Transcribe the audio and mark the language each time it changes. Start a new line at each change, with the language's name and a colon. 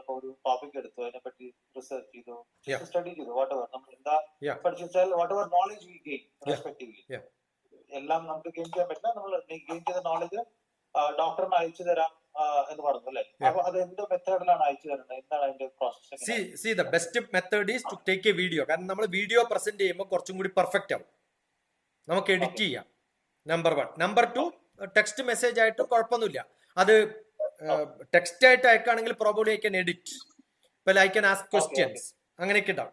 Malayalam: നമ്മളിപ്പോ ഒരു ടോപ്പിക് എടുത്തു, അതിനെപ്പറ്റി റിസർച്ച് ചെയ്തു, സ്റ്റഡി ചെയ്തു, വാട്ട് എവർ നമ്മൾ എന്താ പഠിച്ചാൽ
English: whatever knowledge we gain respectively,
Malayalam: എല്ലാം നമുക്ക് ഗെയിൻ ചെയ്യാൻ പറ്റില്ല. നമ്മൾ ഗെയിൻ ചെയ്ത നോളജ് ഡോക്ടറിന് അയച്ചു തരാം എന്ന് പറഞ്ഞു അല്ലേ? അപ്പൊ അത് എന്ത് മെത്തേഡിലാണ് അയച്ചു തരുന്നത്? എന്താണ് അതിന്റെ process?
English: See the best method is to take a video.
Malayalam: കാരണം നമ്മൾ വീഡിയോ പ്രസന്റ് ചെയ്യുമ്പോൾ കുറച്ചും കൂടി പെർഫെക്റ്റ് ആവും, നമുക്ക് എഡിറ്റ് ചെയ്യാം. നമ്പർ 1. നമ്പർ 2, ടെക്സ്റ്റ് മെസ്സേജ് ആയിട്ട് കുഴപ്പമൊന്നുമില്ല. അത് ടെക്സ്റ്റ് ആയിട്ട് അയക്കുകയാണെങ്കിൽ പ്രോബബ്ലി
English: I can edit,
Malayalam: ഇപ്പൊ
English: I can ask questions,
Malayalam: അങ്ങനെയൊക്കെ ഉണ്ടാവും.